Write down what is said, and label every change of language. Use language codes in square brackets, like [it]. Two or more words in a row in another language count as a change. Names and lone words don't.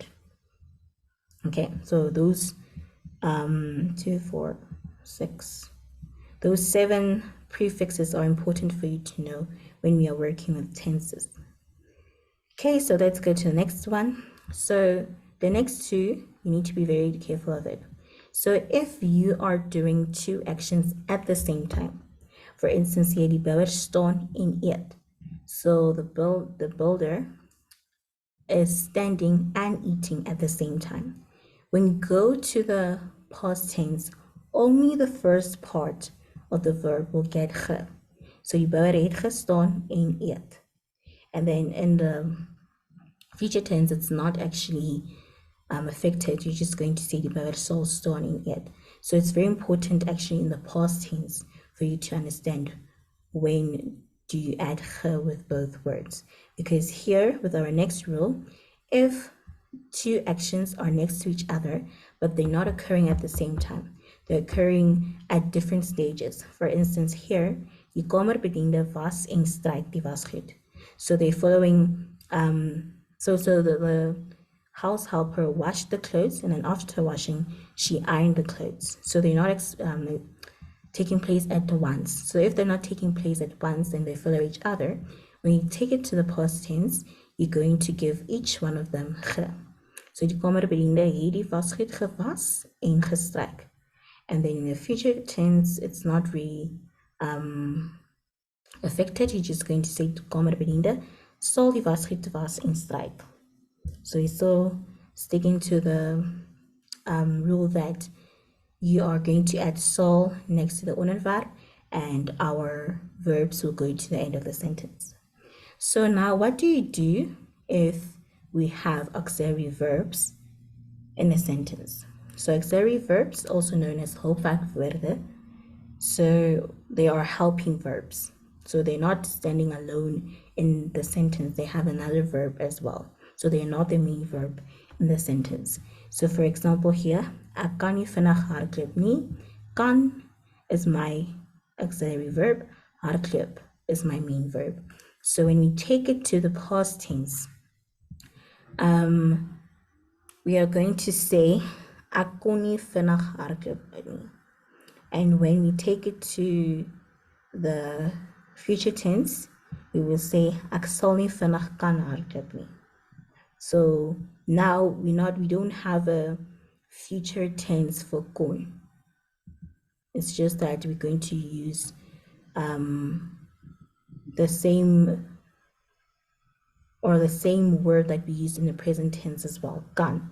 [en] Okay, so those 2, 4, 6, those 7 prefixes are important for you to know when we are working with tenses. Okay, so let's go to the next one. So the next two, you need to be very careful of it. So if you are doing two actions at the same time, for instance, [af] hier die bouwer staan en eet. [en] So the builder is standing and eating at the same time. When you go to the past tense, only the first part of the verb will get ge. [af] So die bouwer het gestaan en eet. [en] And then in the future tense, it's not actually affected. You're just going to say [af] die bouwer sal staan en eet. [en] So it's very important actually in the past tense for you to understand when do you add ge with both words. Because here with our next rule, if two actions are next to each other, but they're not occurring at the same time. They're occurring at different stages. For instance, [af] here, die kamerbediende was en stryk die wasgoed. [en] So they're following, so the house helper washed the clothes, and then after washing, she ironed the clothes. So they're not taking place at once. So if they're not taking place at once, then they follow each other. When you take it to the past tense, you're going to give each one of them ge. [af] So die kamerbediende het die wasgoed gewas en gestryk. [en] And then in the future tense, it's not really affected. You're just going to say [af] die kamerbediende sal die wasgoed was en stryk. [en] So you're still sticking to the rule that you are going to add sal next to the onderwerp, and our verbs will go to the end of the sentence. So now what do you do if we have auxiliary verbs in a sentence? So auxiliary verbs, also known as hulpwerkwoorde, so they are helping verbs. So they're not standing alone in the sentence. They have another verb as well. So they're not the main verb in the sentence. So for example here, [af] ek kan nie vinnig hardloop nie. [en] Kan is my auxiliary verb. Hardloop is my main verb. So when we take it to the past tense, we are going to say [af] ek kon nie vinnig hardloop nie. [en] And when we take it to the future tense, we will say [af] ek sal nie vinnig kan hardloop nie. [en] So now we don't have a future tense for kon. It's just that we're going to use the same word that we used in the present tense as well, kan.